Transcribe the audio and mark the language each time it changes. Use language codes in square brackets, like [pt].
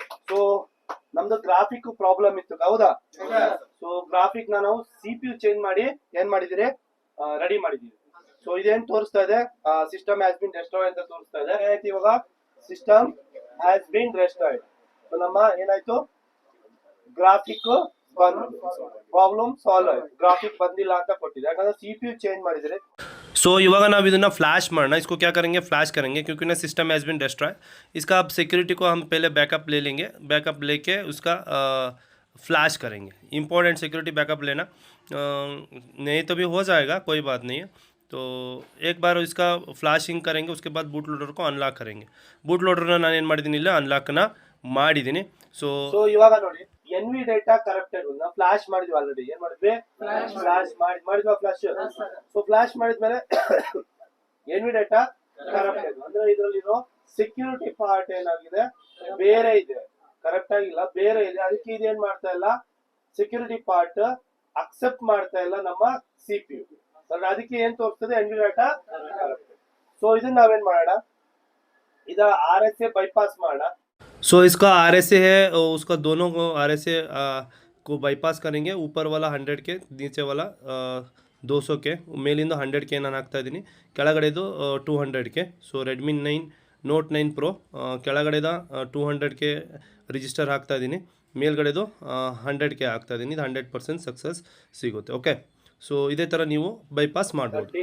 [kn] So ನಮ್ದು graphic problem ಇತ್ತು, ಹೌದಾ? ಸೊ ಗ್ರಾಫಿಕ್ ನಾವು CPU ಚೇಂಜ್ ಮಾಡಿ ಏನ್ ಮಾಡಿದಿರಿ, ರೆಡಿ ಮಾಡಿದೀವಿ. ಸೊ ಇದೇನ್ ತೋರಿಸ್ತಾ ಇದೆ, ಸಿಸ್ಟಮ್ ಹ್ಯಾಸ್ ಬಿನ್ ಡೆಸ್ಟ್ರಾಯ್ಡ್ ಅಂತ ತೋರಿಸ್ತಾ ಇದೆ. ಏನಾಯ್ತು ಇವಾಗ? System has been destroyed. So ನಮ್ಮ ಏನಾಯ್ತು, ಗ್ರಾಫಿಕ್ ಪ್ರಾಬ್ಲಮ್ ಸಾಲ್ವ್ ಆಯ್ತು. ಗ್ರಾಫಿಕ್ ಬಂದಿಲ್ಲ ಅಂತ ಕೊಟ್ಟಿದೆ, ಯಾಕಂದ್ರೆ CPU ಚೇಂಜ್ ಮಾಡಿದ್ರೆ. [hi] सो [kn] इवागा नाम ಇದನ್ನ [hi] फ्लैश मारना. इसको क्या करेंगे, फ्लैश करेंगे, क्योंकि ना सिस्टम हैज़ बीन डिस्ट्रॉय. इसका अब सिक्योरिटी को हम पहले बैकअप ले लेंगे. बैकअप लेके उसका फ्लैश करेंगे. इंपॉर्टेंट सिक्योरिटी बैकअप लेना, नहीं तो भी हो जाएगा, कोई बात नहीं है. तो एक बार इसका फ्लैशिंग करेंगे, उसके बाद बूट लोडर को अनलॉक करेंगे. [kn] बूट लोडर ನಾನು ಏನು ಮಾಡಿದ್ದೀನಿ, ಇಲ್ಲ ಅನ್ಲಾಕ್ನ ಮಾಡಿದ್ದೀನಿ. ಸೊ ಇವಾಗ ನೋಡಿ, NV ಡೇಟಾ ಕರೆಕ್ಟೆಡ್ ನಾವು ಫ್ಲಾಶ್ ಮಾಡಿದ್ವಿ ಆಲ್ರೆಡಿ. ಏನ್ ಮಾಡಿದ್ವಿ? ಫ್ಲಾಶ್ ಮಾಡಿದ್ವಾ? ಫ್ಲಾಶ್. ಸೊ ಫ್ಲಾಶ್ ಮಾಡಿದ್ಮೇಲೆ NV ಡೇಟಾ ಕರೆಕ್ಟೆಡ್ ಅಂದ್ರೆ ಇದರಲ್ಲಿರೋ ಸೆಕ್ಯೂರಿಟಿ ಪಾರ್ಟ್ ಏನಾಗಿದೆ, ಬೇರೆ ಇದೆ, ಕರೆಕ್ಟ್ ಆಗಿಲ್ಲ, ಬೇರೆ ಇದೆ. ಅದಕ್ಕೆ ಇದೇನ್ ಮಾಡ್ತಾ ಇಲ್ಲ, ಸೆಕ್ಯೂರಿಟಿ ಪಾರ್ಟ್ ಅಕ್ಸೆಪ್ಟ್ ಮಾಡ್ತಾ ಇಲ್ಲ ನಮ್ಮ CPU. ಅದಕ್ಕೆ ಏನ್ ತೋರಿಸ್ತದೆ, NV ಡೇಟಾ ಕರೆಕ್ಟೆಡ್. ಸೊ ಇದನ್ನ ನಾವೇನ್ ಮಾಡೋಣ, ಇದ RSA bypass ಮಾಡೋಣ. [hi] सो इसका RSA है, उसका दोनों को RSA को बाईपास करेंगे. ऊपर वाला 100 के, नीचे वाला 200 के. [kn] ಮೇಲಿಂದ 100 के ನಾನು ಹಾಕ್ತಾ ಇದ್ದೀನಿ, ಕೆಳಗಡೆದು 200 के. ಸೊ ರೆಡ್ಮಿ 9 ನೋಟ್ 9 ಪ್ರೋ ಕೆಳಗಡೆದ 200 के ರಿಜಿಸ್ಟರ್ ಹಾಕ್ತಾ ಇದ್ದೀನಿ, ಮೇಲ್ಗಡೆದು 100 के ಹಾಕ್ತಾ ಇದ್ದೀನಿ. ಇದು 100% ಸಕ್ಸಸ್ ಸಿಗುತ್ತೆ. ಓಕೆ, ಸೊ ಇದೇ ಥರ ನೀವು ಬೈಪಾಸ್ ಮಾಡ್ಬೋದು.